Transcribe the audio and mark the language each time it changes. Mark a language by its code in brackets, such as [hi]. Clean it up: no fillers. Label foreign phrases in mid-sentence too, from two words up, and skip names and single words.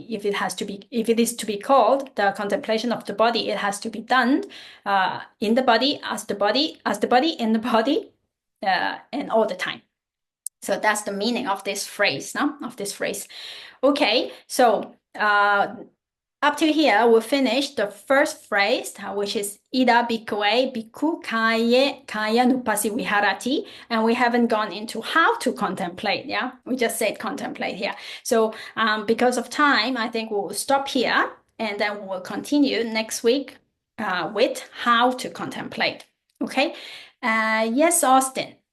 [en] If it is to be called the contemplation of the body, it has to be done in the body, as the body, in the body, and all the time. So that's the meaning of this phrase, no? Of this phrase. Okay, so up to here, we'll finish the first phrase, which is [pi] Ida bhikkhave bhikkhu Caraṇapālī viharati, [en] and we haven't gone into how to contemplate, yeah? We just said contemplate here. So because of time, I think we'll stop here, and then we'll continue next week with how to contemplate, okay? Yes, Austin.